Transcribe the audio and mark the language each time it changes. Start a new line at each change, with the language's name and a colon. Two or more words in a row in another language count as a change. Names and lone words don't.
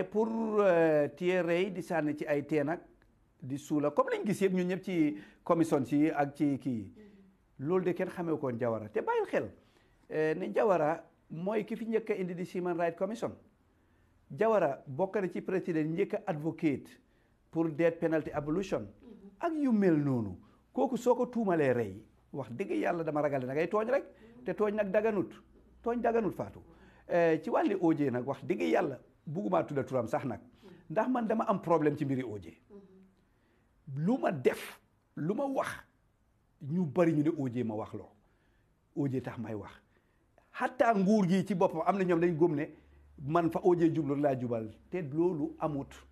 Wolof: pour téye rey di sànni ci ay teen ak di suula comme lañ gis yëpp ñun ñëpp ci commission ci ak ci kii loolu de kenn xamee koon Jawara te bàyyil xel ne Jawara mooy ki fi njëkk a indi di Human Rights Commission Jawara bokk na ci président njëkk a advocate pour
English: death penalty abolition
Wolof: ak yu mel noonu kooku soo ko tuumalee rey wax dëgg yàlla dama ragal da ngay tooñ rek te tooñ nag daganut faatu ci wàlli OJ nag wax dëgg yàlla buggumaa tudda turam sax nag ndax man dama am problème ci mbiri OJ lu ma def lu ma wax ñu bari ñu ne OJ ma wax loo OJ tax may wax xataa nguur gi ci boppam am na ñoom dañ góom ne man fa OJ jublu laa jubal te loolu amut